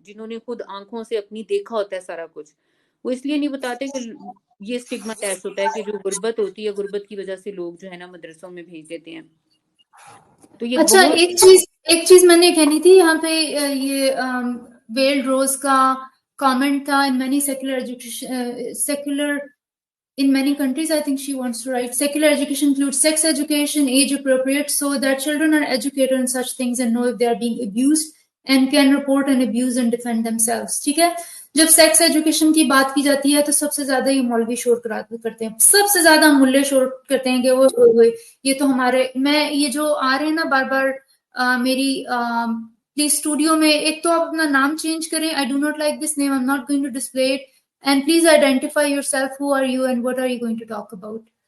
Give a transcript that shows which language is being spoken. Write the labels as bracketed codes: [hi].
[ur] جنہوں نے خود آنکھوں سے اپنی دیکھا ہوتا ہے سارا کچھ, وہ اس لیے نہیں بتاتے کہ یہ سٹگما اٹیچ ہوتا ہے کہ جو غربت ہوتی ہے, غربت کی وجہ سے لوگ جو ہے نا مدرسوں میں بھیج دیتے ہیں. تو یہ اچھا, ایک چیز میں نے کہنی تھی یہاں پہ, یہ ویل روز کا کامنٹ تھا. [en] In many secular in many countries, I think she wants to write, secular education includes sex education, age appropriate, so that children are educated on such things and know if they are being abused and can report an abuse and defend themselves. [ur] ٹھیک ہے, جب sex education کی بات کی جاتی ہے تو سب سے زیادہ یہ مولوی شور کرتے ہیں, سب سے زیادہ ملے شور کرتے ہیں کہ وہ یہ تو ہمارے, میں یہ جو آ رہے ہیں نا بار بار میری پلیز اسٹوڈیو میں, ایک تو آپ اپنا نام چینج کریں, [en] I do not like this name, I'm not going to display it, and please identify yourself, who are you and what are you going to talk about.